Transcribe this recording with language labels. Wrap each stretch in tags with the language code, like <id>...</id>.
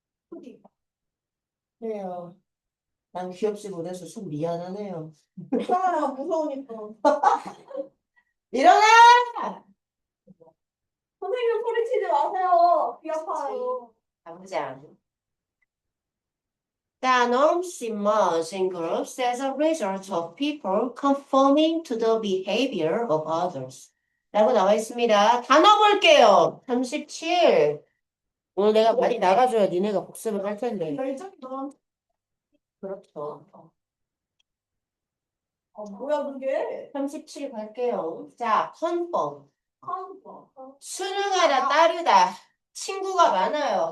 <ko>초딩. 그래요. 난 귀엽지 못해서 좀 미안하네요. 사람 무서우니까. 일어나! 선생님 소리치지 마세요. 귀 그치. 아파요. 당장.</ko> <en>The norms emerge in groups as a result of people conforming to the behavior of others.</en> <ko>라고 나와 있습니다. 단어 볼게요. 37. 오늘 내가 많이 나가줘야 니네가 복습을 할 텐데. 열정이 너무. 그렇죠. 뭐야, 그게? 37 갈게요. 자, 컨펌. 카운터. 수능하다 따르다. 친구가 많아요.</ko>